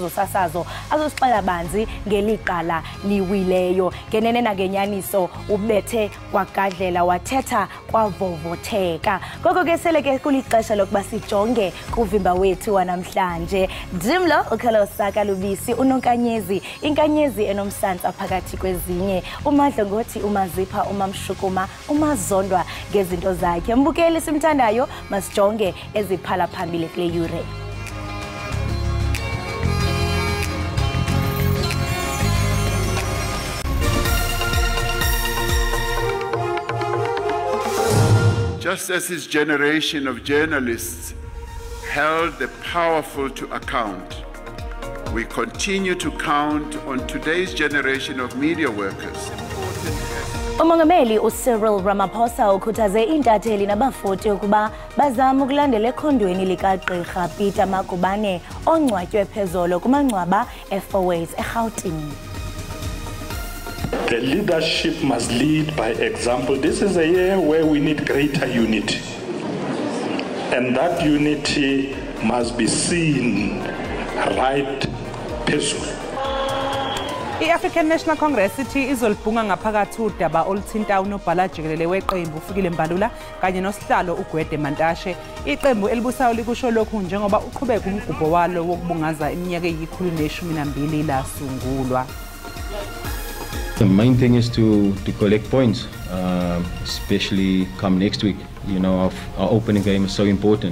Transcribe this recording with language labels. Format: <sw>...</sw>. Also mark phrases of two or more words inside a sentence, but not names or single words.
<xh>zosasazo azosixela banzi ngeliqala liwileyo ngenene nangenyaniso ubethe kwagadlela wathetha kwavovotheka ngoko ke sele ke kulixesha lokuba sijonge kuvimba wethu wanamhlanje Dimlo ukhalo saka lubisi unonkanyezi inkanyezi enomsantsa phakathi kwezinye uMadlongothi umazipha umamshukuma umazondwa ngezinto zakhe mbukeli simthandayo masijonge eziphala phambili kule yure</xh> <en>Just as his generation of journalists held the powerful to account, we continue to count on today's generation of media workers.</en> <xh>Umongameli uCyril Ramaphosa ukhuthaze intatheli nabafoti ukuba bazama ukulandela ekhondweni likagqirha Peter Magubane ongcwatywe phezolo kumangcwaba eFourways eGauteng.</xh> <en>The leadership must lead by example. This is a year where we need greater unity. And that unity must be seen right phezulu.</en> <zu>I-African National Congress ithi izolibhunga ngaphakathi udaba oluthinta unobhala Jikelele weqembu ufikile Mbalula kanye nosihlalo uGwede Mantashe iqembu elibusayo likusho lokhu njengoba uqhubeka umgubho walo wokubungaza iminyaka eyi-112 lasungulwa.</zu> <en>The main thing is to collect points, especially come next week. You know, our opening game is so important.</en>